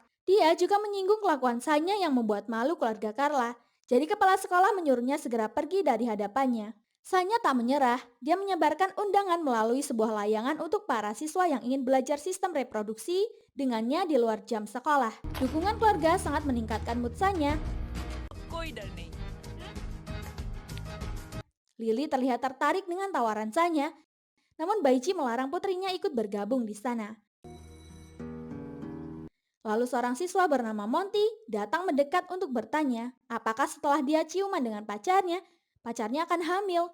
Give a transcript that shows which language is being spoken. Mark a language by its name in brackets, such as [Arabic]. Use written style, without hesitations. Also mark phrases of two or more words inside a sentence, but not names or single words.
[Indonesian] Dia juga menyinggung kelakuan Sanya yang membuat malu keluarga Carla. Jadi kepala sekolah menyuruhnya segera pergi dari hadapannya. Sanya tak menyerah, dia menyebarkan undangan melalui sebuah layangan untuk para siswa yang ingin belajar sistem reproduksi dengannya di luar jam sekolah. Dukungan keluarga sangat meningkatkan mood Sanya. [Hindi] कोई डर नहीं। [Indonesian] Lily terlihat tertarik dengan tawaran Sanya, namun Baici melarang putrinya ikut bergabung di sana. Lalu seorang siswa bernama Monty datang mendekat untuk bertanya apakah setelah dia ciuman dengan pacarnya akan hamil.